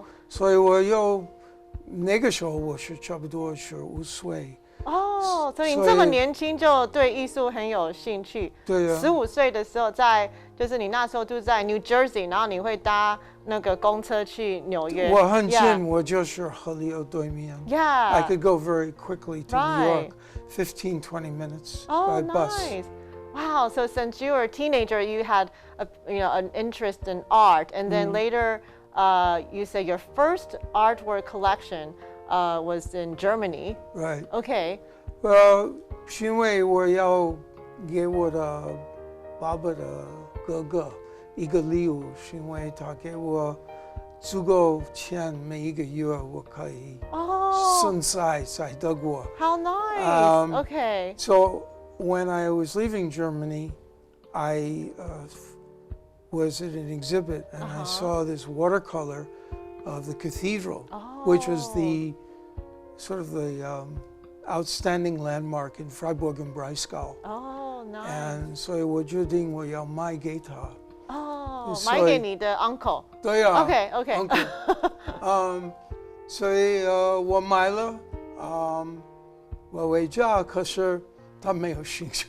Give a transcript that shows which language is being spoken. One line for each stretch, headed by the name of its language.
Chinese: 所以我那个时候我是差不多15岁。所以你这么年轻就对艺术很有兴趣。对啊。 15岁的时候就是你那时候住在 New Jersey， 然后你会搭那个公车去纽约。我很近，我就是河流对面。
English: Yeah. I could go very quickly to Right. New York, 15, 20 minutes Oh, by bus. nice. Wow. So since you were a teenager, you had an interest in art, and then later, you said your first artwork collection was in Germany. Right. Okay. Well,
Chinese: 是因为我要给我的爸爸的哥哥一个礼物，是因为他给我足够钱，每一个月我可以生在德国。
English: How nice. Okay. So when I was leaving Germany, I was at an exhibit and I saw this watercolor of the cathedral, which was the sort of the outstanding landmark in Freiburg and Breisgau. Oh, nice. And
Chinese: 所以我决定我要卖给他。买给你的 uncle. 对啊。
English: Okay. Uncle.
Chinese: 所以我买了，我回家，可是他没有兴趣。